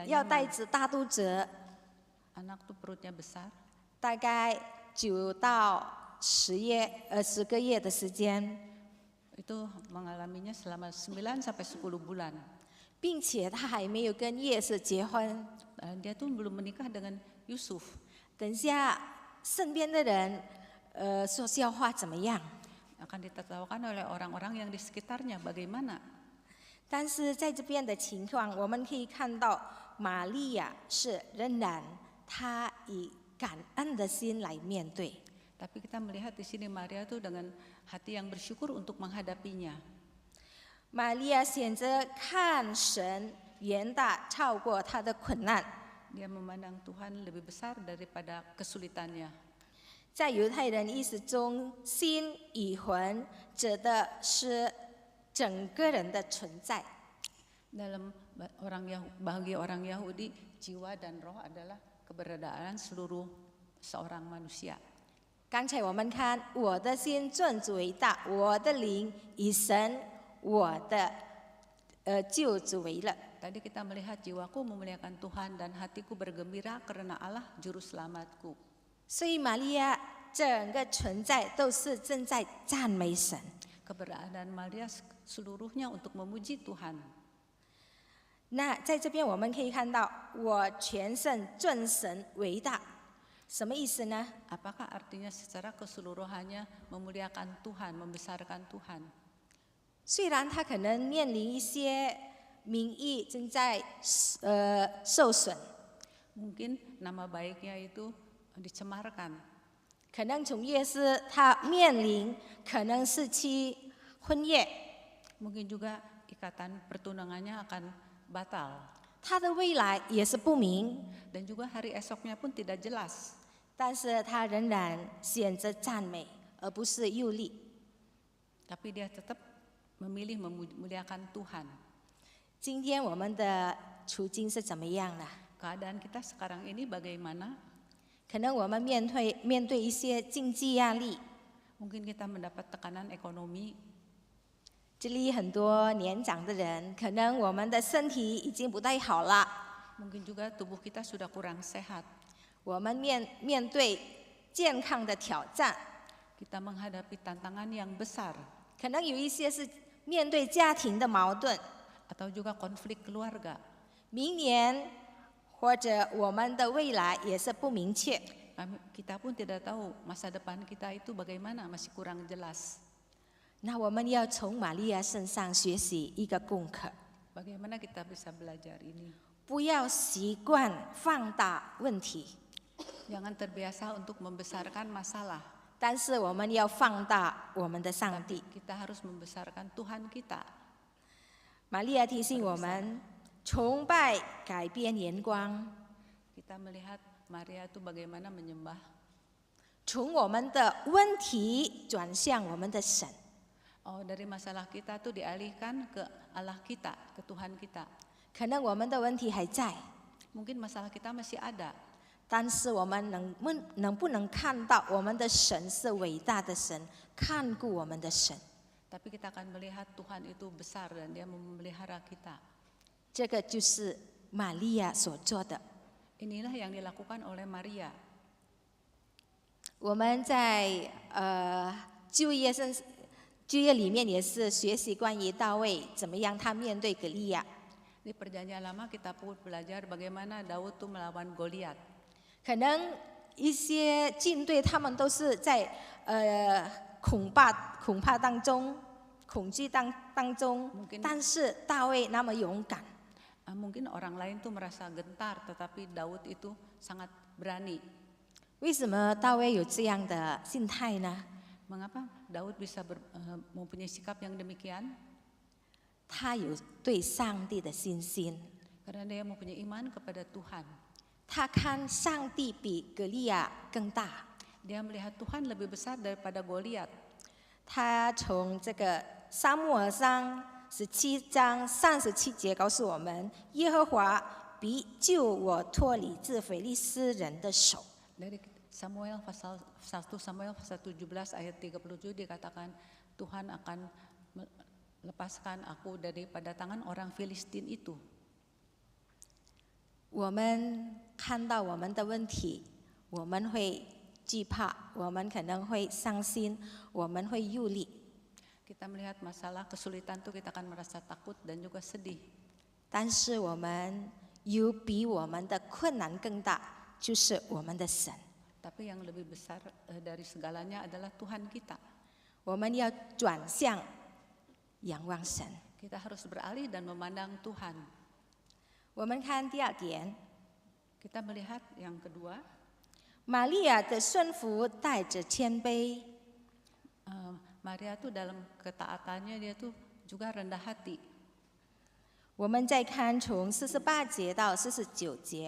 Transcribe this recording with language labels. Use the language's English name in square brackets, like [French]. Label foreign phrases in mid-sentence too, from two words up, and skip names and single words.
[Chinese] 要带 [Indonesian] nyaman. [Chinese] 着大肚子， [Indonesian] Anak tuh perutnya besar, [Chinese] 大概9到10个月的时间， [Indonesian] itu mengalaminya selama 9 sampai 10 bulan. [Chinese] 并且他还没有跟叶氏结婚。 [Indonesian] Dan dia tuh belum menikah dengan Yusuf. [Chinese] 等下身边的人说笑话怎么样？ [Indonesian] Akan ditertawakan oleh orang-orang yang di sekitarnya. Bagaimana? [Chinese] 但是在这边的情况，我们可以看到玛利亚是仍然她以感恩的心来面对。 [Indonesian] Tapi kita melihat di sini Maria tuh dengan hati yang bersyukur untuk menghadapinya. [Chinese] 玛利亚选择看神远大超过她的困难。 [Indonesian] Dia memandang Tuhan lebih besar daripada kesulitannya. [Chinese] 在犹太人意识中，心与魂指的是整个人的存在。 [Indonesian] Dalam bagi orang Yahudi, jiwa dan roh adalah keberadaan seluruh seorang manusia. [Chinese] 刚才我们看，我的心尊主为大，我的灵以神我的救主为乐。 [Indonesian] Tadi kita melihat jiwaku memuliakan Tuhan dan hatiku bergembira karena Allah juru selamatku. [Chinese] 所以玛利亚整个存在都是正在赞美神。 [Indonesian] Keberadaan Maria seluruhnya untuk memuji Tuhan. [Chinese] 那在这边我们可以看到，我全身尊神为大，什么意思呢？ [Indonesian] Apakah artinya secara keseluruhannya memuliakan Tuhan, membesarkan Tuhan? [Chinese] 虽然他可能面临一些名誉正在受损， [Indonesian] Mungkin nama baiknya itu dicemarkan. [Chinese] 可能从业师他面临可能失去婚约， [Indonesian] Mungkin juga ikatan pertunangannya akan batal. [Chinese] 他的未来也是不明， [Indonesian] Dan juga hari esoknya pun tidak jelas. [Chinese] 但是他仍然选择赞美，而不是忧虑。 [Indonesian] Tapi dia tetap memilih memuliakan Tuhan. [Chinese] 今天我们的处境是怎么样呢？ [Indonesian] Keadaan kita sekarang ini bagaimana? [Chinese] 可能我们面对一些经济压力， [Indonesian] Mungkin kita mendapat tekanan ekonomi. [Chinese] 这里很多年长的人，可能我们的身体已经不太好了， [Indonesian] Mungkin juga tubuh kita sudah kurang sehat. [Chinese] 我们面对健康的挑战， [Indonesian] Kita menghadapi tantangan yang besar. [Chinese] 可能有一些是面对家庭的矛盾， [Indonesian] Atau juga konflik keluarga. [Chinese] 明年或者我们的未来也是不明确。 [Indonesian] Kita pun tidak tahu masa depan kita itu bagaimana, masih kurang jelas. [Chinese] 那我们要从玛利亚身上学习一个功课， [Indonesian] Bagaimana kita bisa belajar ini? [Chinese] 不要习惯放大问题， [Indonesian] Jangan terbiasa untuk membesarkan masalah. [Chinese] 但是我们要放大我们的上帝。 [Indonesian] Kita harus membesarkan Tuhan kita. [Chinese] 玛利亚提醒我们，崇拜改变眼光， [Indonesian] Kita melihat Maria itu bagaimana menyembah. [Chinese] 从我们的问题转向我们的神。 [Indonesian] Oh, dari masalah kita tuh dialihkan ke Allah kita, ke Tuhan kita. [Chinese] 可能我们的问题还在， [Indonesian] Mungkin masalah kita masih ada. [Chinese] 但是我们能不能看到我们的神是伟大的神，看顾我们的神？ [Indonesian] Tapi kita akan melihat Tuhan itu besar dan Dia memelihara kita. [Chinese] 这个就是玛利亚所做的。 [Indonesian] Inilah yang dilakukan oleh Maria. [Chinese] 我们在就业里面也是学习关于大卫怎么样他面对歌利亚。 [Indonesian] Di perjanjian lama kita pun belajar bagaimana Daud tuh melawan Goliat. [Chinese] 可能一些军队他们都是在恐怕当中、恐惧当中， [Indonesian] Mungkin [Chinese] 但是大卫那么勇敢。 [Indonesian] Mungkin orang lain tuh merasa gentar, tetapi Daud itu sangat berani. [Chinese] 为什么大卫有这样的心态呢？ [Indonesian] Mengapa Daud bisa mempunyai sikap yang demikian? [Chinese] 他有对上帝的信心， [Indonesian] Karena dia mempunyai iman kepada Tuhan. [Chinese] 他看上帝比歌利亚更大， [Indonesian] Dia melihat Tuhan lebih besar daripada Goliat. [Chinese] 他从这个撒母耳上17章37节告诉我们，耶和华必救我脱离这非利士人的手。 [Indonesian] Dari Samuel pasal 1 Samuel pasal 17 ayat 37 dikatakan Tuhan akan melepaskan aku daripada tangan orang Filistin itu. [Chinese] 我们看到我们的问题，我们会惧怕，我们可能会伤心，我们会忧虑。 [Indonesian] Kita melihat masalah kesulitan itu kita akan merasa takut dan juga sedih. [Chinese] 但是我们有比我们的困难更大，就是我们的神。 [Indonesian] Tapi yang lebih besar dari segalanya adalah Tuhan kita. [Chinese] 我们要转向仰望神。 [Indonesian] Kita harus beralih dan memandang Tuhan. [Chinese] 我们看第2点， [Indonesian] Kita melihat yang kedua, [Chinese] 玛利亚的顺服带着谦卑。 [Indonesian] Maria tuh dalam ketaatannya dia tuh juga rendah hati. [Chinese] 我们再看从48节到49节，